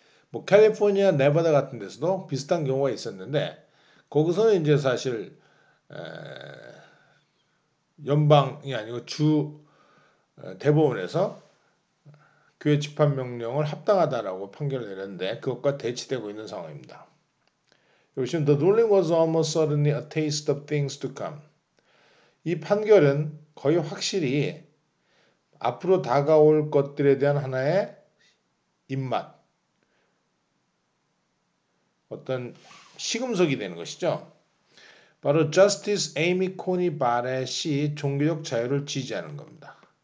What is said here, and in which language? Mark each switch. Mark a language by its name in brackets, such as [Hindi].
[Korean] 뭐 캘리포니아, 네바다 같은 데서도 비슷한 경우가 있었는데 거기서는 이제 사실 연방이 아니고 주 대법원에서 교회 집합 명령을 합당하다라고 판결을 내렸는데 그것과 대치되고 있는 상황입니다. 보시면 [English] The ruling was almost certainly a taste of things to come. [Korean] 이 판결은 거의 확실히 앞으로 다가올 것들에 대한 하나의 입맛, 어떤 시금석이 되는 것이죠. 바로 Justice Amy Coney Barrett이 종교적 자유를 지지하는 겁니다.